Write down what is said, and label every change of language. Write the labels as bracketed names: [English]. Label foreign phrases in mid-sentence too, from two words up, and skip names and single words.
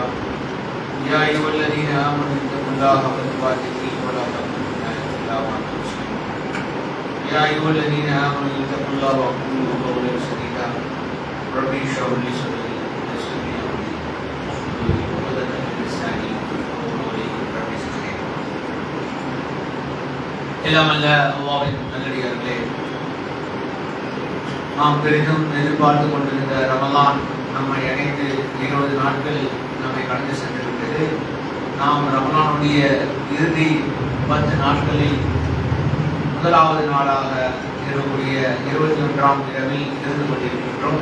[Arabic] يا أيها الذين آمنوا اتقوا الله حق تقاته ولا تموتن إلا وأنتم مسلمون. يا أيها الذين آمنوا اتقوا الله وقولوا قولا سديدا. رب اشرح لي صدري ويسر لي أمري واحلل عقدة من لساني يفقهوا قولي. رب اشرح [Tamil] எல்லாம் அல்ல அல்லாஹ்வின் நல்லடியார்களே, நாம் பெரிதும் எதிர்பார்த்து கொண்டிருந்த ரமலான் நம்மை அடைந்து 20 நாட்கள் நம்மை கடந்து சென்றிருக்கிறது. நாம் ரமலானுடைய இறுதி 10 நாட்களில் முதலாவது நாளாக இருக்கக்கூடிய 21ஆம் இரவில் இருந்து கொண்டிருக்கின்றோம்.